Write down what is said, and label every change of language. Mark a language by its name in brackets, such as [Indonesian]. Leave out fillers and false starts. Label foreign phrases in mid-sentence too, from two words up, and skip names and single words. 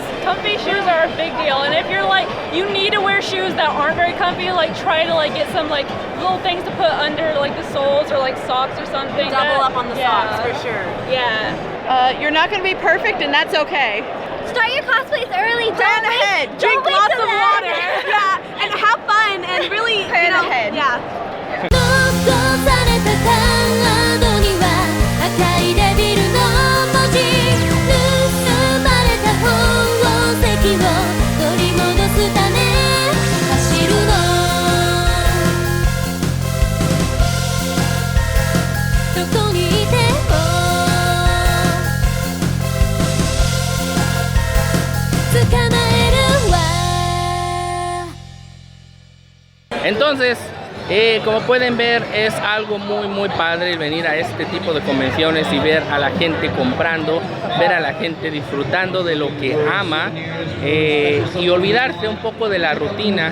[English] Comfy shoes are a big deal, and if you're like, you need to wear shoes that aren't very comfy, like try to like get some like little things to put under like the soles or like socks or something. Double up on the socks for sure. Yeah. You're not going to be perfect, and that's okay. Start your cosplays early. Plan ahead. Drink lots of water. Yeah, and have fun and really Plan ahead. Yeah. [Japanese] 残されたカードには赤いデビルの文字盗まれた宝石を取り戻すため走るのどこにいても捕まえるわ [Spanish] Entonces, como pueden ver, es algo muy padre el venir a este tipo de convenciones y ver a la gente comprando, ver a la gente disfrutando de lo que ama y olvidarse un poco de la rutina.